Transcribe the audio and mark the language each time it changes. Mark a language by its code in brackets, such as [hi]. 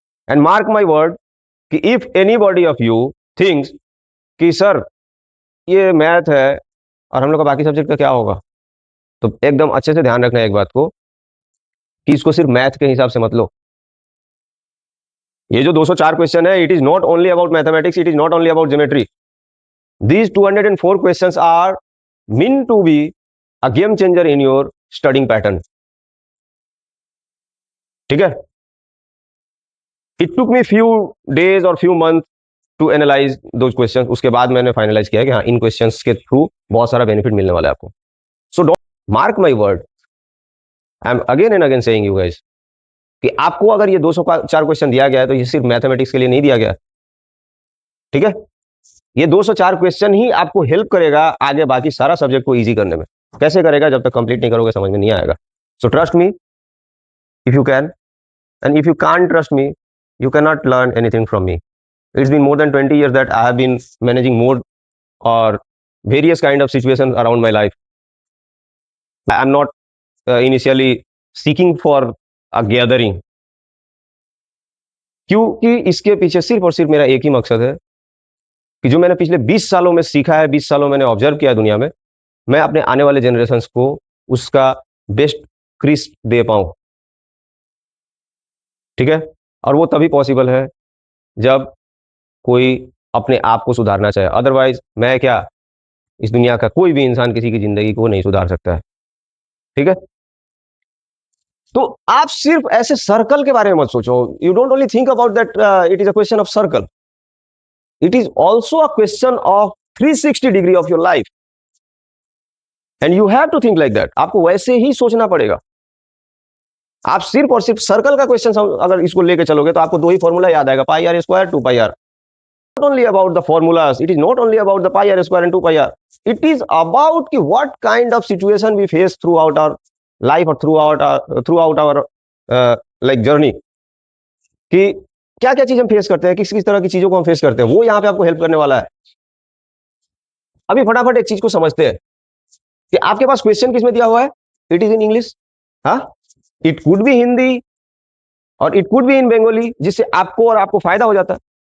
[en] and mark my word [hi] कि [en] if anybody of you thinks [hi] कि sir ये math है और हम लोग का बाकी सब्जेक्ट का क्या होगा, तो एकदम अच्छे से ध्यान रखना है एक बात को कि इसको सिर्फ मैथ के हिसाब से मत लो। ये जो 204 क्वेश्चन है, [en] It is not only about mathematics, it is not only about geometry. These 204 questions are meant to be a game changer in your studying pattern. [hi] ठीक है, [en] it took me few days और few months to analyze those questions. [hi] उसके बाद मैंने finalise किया कि हाँ, इन questions के थ्रू बहुत सारा बेनिफिट मिलने वाला है आपको। [en] so don't mark my word, I am again and again saying you guys [hi] कि आपको अगर ये 204 क्वेश्चन दिया गया है, तो ये सिर्फ मैथमेटिक्स के लिए नहीं दिया गया। ठीक है, ये 204 क्वेश्चन ही आपको हेल्प करेगा आगे बाकी सारा सब्जेक्ट को इजी करने में। कैसे करेगा? जब तक कंप्लीट नहीं करोगे समझ में नहीं आएगा। [en] So trust me if you can, and if you can't trust me you cannot learn anything from me. It's been more than 20 years that I have been managing more or various kind of situations around my life. I am not initially seeking for a gathering, [hi] क्योंकि इसके पीछे सिर्फ और सिर्फ मेरा एक ही मकसद है कि जो मैंने पिछले 20 सालों में सीखा है, 20 सालों मैंने ऑब्जर्व किया दुनिया में, मैं अपने आने वाले जनरेशंस को उसका बेस्ट क्रिस्प दे पाऊं। ठीक है? और वो तभी पॉसिबल है जब कोई अपने आप को सुधारना चाहे। अदरवाइज मैं क्या, इस दुनिया का कोई भी इंसान किसी की जिंदगी को नहीं सुधार सकता है। ठीक है? तो आप सिर्फ ऐसे सर्कल के बारे में मत सोचो। [en] You don't only think about that it is a question of circle, it is also a question of 360 degree of your life, and you have to think like that. [hi] आपको वैसे ही सोचना पड़ेगा। आप सिर्फ और सिर्फ सर्कल का क्वेश्चन अगर इसको लेके चलोगे तो आपको दो ही फॉर्मूला याद आएगा, पाई are square 2 pi are. [en] Not only about the formulas, it is not only about the pi r square and 2 pi r. It is about [hi] कि [en] what kind of situation we face throughout our life or throughout our like journey, [hi] कि क्या क्या चीज हम face करते हैं, किस किस तरह की चीजों को हम फेस करते हैं, वो यहाँ पे आपको हेल्प करने वाला है। अभी फटाफट एक चीज को समझते हैं कि आपके पास क्वेश्चन किस में दिया हुआ है, [en] it is in English, [hi] हाँ, [en] it could be Hindi [hi] और [en] it could be in Bengali, [hi] जिससे आपको और आपको फायदा हो जाता है।